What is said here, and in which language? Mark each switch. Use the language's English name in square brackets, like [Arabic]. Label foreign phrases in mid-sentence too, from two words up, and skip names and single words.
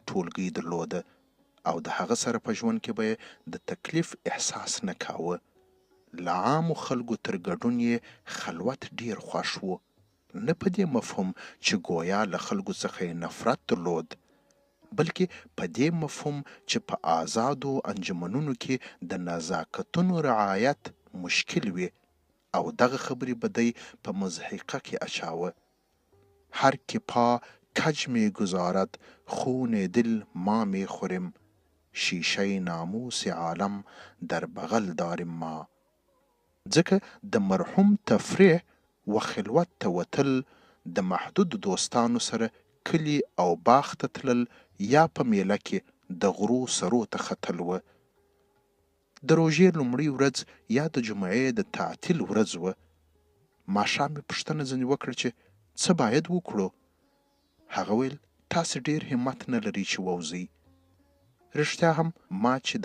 [Pashto] ټولګۍ درلوده او د هغه سره په ژوند کې به د تکلیف احساس نه کاوه له عامو خلکو تر ګډون یې خلوت ډیر خوښ و نه په دې مفهوم چې ګویا له خلکو څخه یې نفرت درلود بلکې په دې مفهوم چې په آزادو انجمنونو کې د نزاکتونو رعایت مشکل وي او دغه خبرې به دی په مضحکه کې اچاوه [Persian] هر که پا کج می گذارد خون دل ما می خوریم شیشه ناموس عالم در بغل داریم ما [Pashto] ځکه د مرحوم تفریح و خلوت ته وتل د محدود دوستانو سره کلی او باغ ته تلل یا په میله کې د غرو سرو ته ختل وه د روژې لومړۍ ورځ یا د جمعې د تعطیل ورځ وه ماښام مې پوښتنه ځینې وکړه چې څه باید وکړو هغه ویل تاسې ډېر همت نه لرئ چې ووځئ رښتیا هم ما چې د